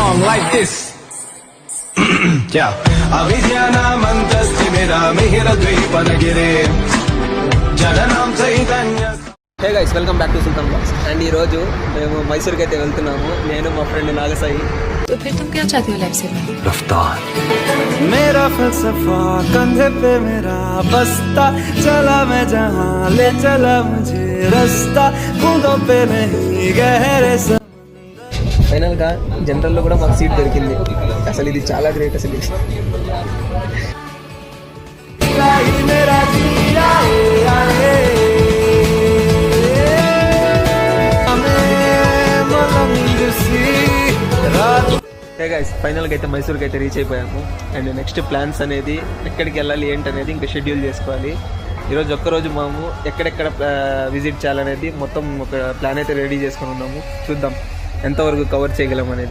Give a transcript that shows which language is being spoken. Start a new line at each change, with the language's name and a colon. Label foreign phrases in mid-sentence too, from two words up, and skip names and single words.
English: like this. Yeah.
Sanskrit: అవిద్యానామంతస్తి మేరా మిహిర ద్వీపనగిరే జననాం చైతన్య.
English: hey guys, welcome back to Sultan blogs.
Telugu: అండ్ ఈ రోజు మేము మైసూర్కి అయితే వెళ్తున్నాము, నేను మా ఫ్రెండ్ నాగసాయి.
Hindi: तो फिर तुम क्या चाहती हो लाइफ से? रफ्तार मेरा फलसफा कंधे पे मेरा बस्ता, चला मैं जहाँ ले चला मुझे रास्ता, बूंदों पे नहीं गहरे
Telugu: ఫైనల్గా జనరల్లో కూడా మాకు సీట్ దొరికింది. అసలు ఇది చాలా గ్రేట్. అసలు
Hindi: मेरा जिया आए
English: hey guys,
Telugu: ఫైనల్గా అయితే మైసూర్కి అయితే రీచ్ అయిపోయాము. అండ్
English: next plans
Telugu: అనేది ఎక్కడికి వెళ్ళాలి ఏంటి అనేది ఇంకా షెడ్యూల్ చేసుకోవాలి. ఈరోజు ఒక్కరోజు మేము ఎక్కడెక్కడ విజిట్ చేయాలనేది మొత్తం ఒక ప్లాన్ అయితే రెడీ చేసుకుని ఉన్నాము. చూద్దాం ఎంతవరకు కవర్ చేయగలం అనేది.